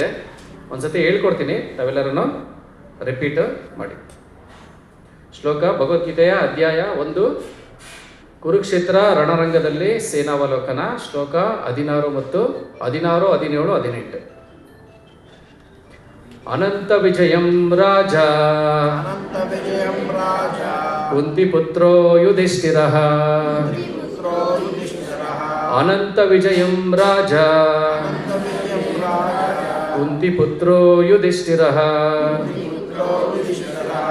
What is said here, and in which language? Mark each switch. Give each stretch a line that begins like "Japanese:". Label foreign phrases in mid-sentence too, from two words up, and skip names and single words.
Kannada: ಒಂದ್ಸತಿ ಹೇಳ್ಕೊಡ್ತೀನಿ, ತಾವೆಲ್ಲರೂ ರಿಪೀಟ್ ಮಾಡಿ. ಶ್ಲೋಕ ಭಗವದ್ಗೀತೆಯ ಅಧ್ಯಾಯ 1 ಕುರುಕ್ಷೇತ್ರ ರಣರಂಗದಲ್ಲಿ ಸೇನಾವಲೋಕನ. ಶ್ಲೋಕ 16 ಮತ್ತು 16, 17, 18.
Sanskrit: ಅನಂತ ವಿಜಯಂ ರಾಜ ಅನಂತ ವಿಜಯಂ ರಾಜ ಕುಂತಿಪುತ್ರೋ ಯುಧಿಷ್ಠಿರಃ. ಪುತ್ರೋ ಯುಧಿಷ್ಠಿರಃ. ಅನಂತ ವಿಜಯಂ ರಾಜ ಅನಂತ ವಿಜಯಂ ರಾಜ ಕುಂತಿಪುತ್ರೋ ಯುಧಿಷ್ಠಿರಃ. ಪುತ್ರೋ ಯುಧಿಷ್ಠಿರಃ.